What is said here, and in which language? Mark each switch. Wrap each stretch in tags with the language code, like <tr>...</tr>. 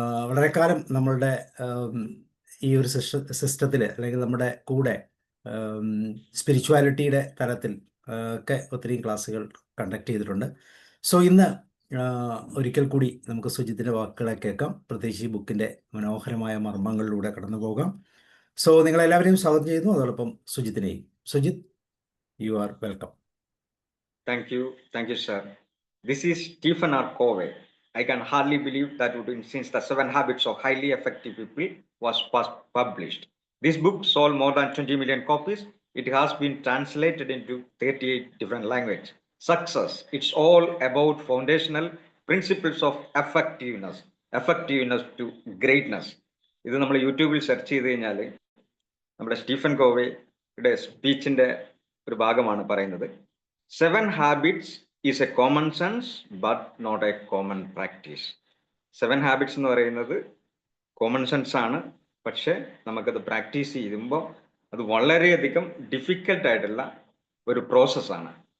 <ml>വളരെ കാലം നമ്മളുടെ ഈ ഒരു സിസ്റ്റത്തിൽ, അല്ലെങ്കിൽ നമ്മുടെ കൂടെ സ്പിരിച്വാലിറ്റിയുടെ തലത്തിൽ ഒക്കെ ഒത്തിരി ക്ലാസ്സുകൾ കണ്ടക്ട് ചെയ്തിട്ടുണ്ട്. ഇന്ന് ഒരിക്കൽ കൂടി നമുക്ക് സുജിത്തിൻ്റെ വാക്കുകളെ കേൾക്കാം. പ്രത്യേകിച്ച് ഈ ബുക്കിൻ്റെ മനോഹരമായ മർമ്മങ്ങളിലൂടെ കടന്നു പോകാം. നിങ്ങളെല്ലാവരെയും സ്വാഗതം ചെയ്യുന്നു, അതോടൊപ്പം സുജിത്തിനെയും.</ml> <en>Sujith, you are welcome. Thank you, sir. This is Stephen R. Covey. I can hardly believe that since the 7 Habits of Highly Effective People was first published. This book sold more than 20 million copies. It has been translated into 38 different languages. Success, it's all about foundational principles of effectiveness to greatness.</en> <ml>ഇത് നമ്മൾ യൂട്യൂബിൽ search ചെയ്ത് കഴിഞ്ഞാൽ നമ്മുടെ Stephen കോവേയുടെ സ്പീച്ചിൻ്റെ ഒരു ഭാഗമാണ് പറയുന്നത്.</ml> <en>7 habits is a common sense but not a common practice.</en> <ml>7 habits എന്ന് പറയുന്നത് കോമൺ സെൻസ് ആണ്, പക്ഷെ നമുക്കത് പ്രാക്ടീസ് ചെയ്യുമ്പോൾ അത് വളരെയധികം ഡിഫിക്കൽട്ടായിട്ടുള്ള ഒരു പ്രോസസ്സാണ്.</ml>